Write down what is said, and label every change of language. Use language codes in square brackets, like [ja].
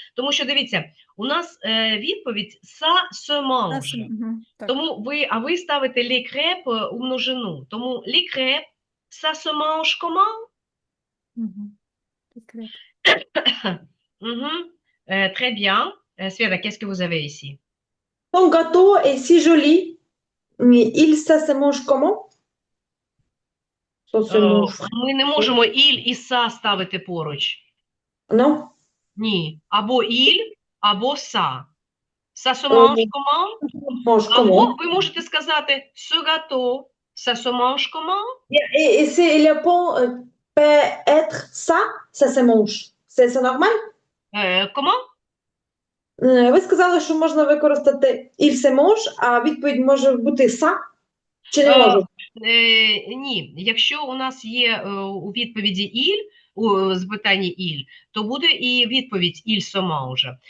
[uk] Тому що дивіться, у нас відповідь [fr] «ça se mange». [uk] Так. Тому ви ставите [fr] les crêpes [uk] у множину. [fr] Тому les crêpes, ça se mange comment? [uk] Мгм. Секрет. [fr] Mhm. Très bien. Света, qu'est-ce que vous avez ici? Ton gâteau est si joli, mais ça se mange comment? Ça se mange [uk] Ми не можемо «il» і «ça» ставити поруч. [fr] non? [uk] Ні. Або «il», або «ça». [fr] Ça se mange comment? Mange [uk] Або [fr] comment? [uk] ви можете сказати [fr] «ce gâteau, ça se mange comment?» Et c'est le pont peut être ça se mange. C'est normal? Comment? [uk] Ви сказали, що можна використати [fr] «il se mange», [uk] а відповідь може бути «ça» чи не може? Ні. Якщо у нас є у відповіді «il», у запитанні «il», то буде і відповідь [fr] «il se mange».